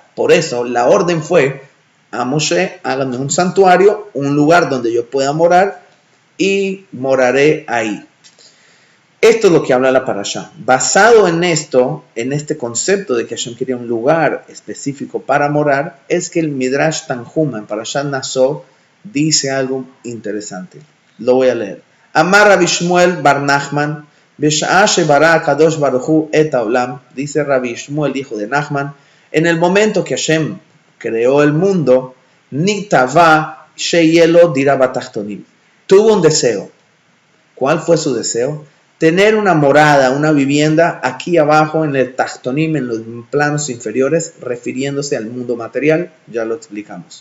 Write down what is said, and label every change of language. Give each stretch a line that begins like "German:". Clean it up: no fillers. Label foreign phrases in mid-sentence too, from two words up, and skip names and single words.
Spanish: Por eso la orden fue a Moshe, háganme un santuario, un lugar donde yo pueda morar y moraré ahí. Esto es lo que habla la parashá. Basado en esto, en este concepto de que Hashem quería un lugar específico para morar, es que el Midrash Tanhuma en Parashat Naso dice algo interesante. Lo voy a leer.
Hebrew: אמר רבי שמואל בר נחמן בשעה שברא הקדוש ברוך הוא את העולם,
Spanish: dice Rabbi Shmuel, hijo de Nachman, en el momento que Hashem creó el mundo,
Hebrew: נתאווה שיהיה לו דירה בתחתונים.
Spanish: Tuvo un deseo. ¿Cuál fue su deseo? Tener una morada, una vivienda aquí abajo en el Tachtonim, en los planos inferiores, refiriéndose al mundo material, ya lo explicamos.